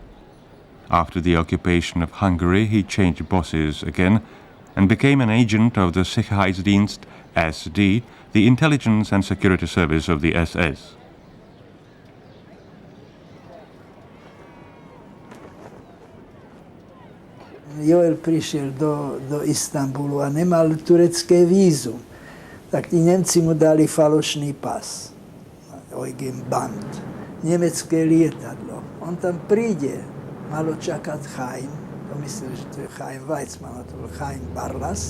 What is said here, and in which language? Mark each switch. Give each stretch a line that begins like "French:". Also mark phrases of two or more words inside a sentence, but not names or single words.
English: After the occupation of Hungary, he changed bosses again and became an agent of the Sicherheitsdienst SD, the intelligence and security service of the SS.
Slovak: Joel prišiel do Istanbulu a nemal turecké vízum. Tak tí Nemci mu dali falošný pas. Eugen Band. Nemecké lietadlo. On tam príde. Malo čakať Chaim. To myslel, že to je Chaim Weizmann, a to bol Chaim Barlas.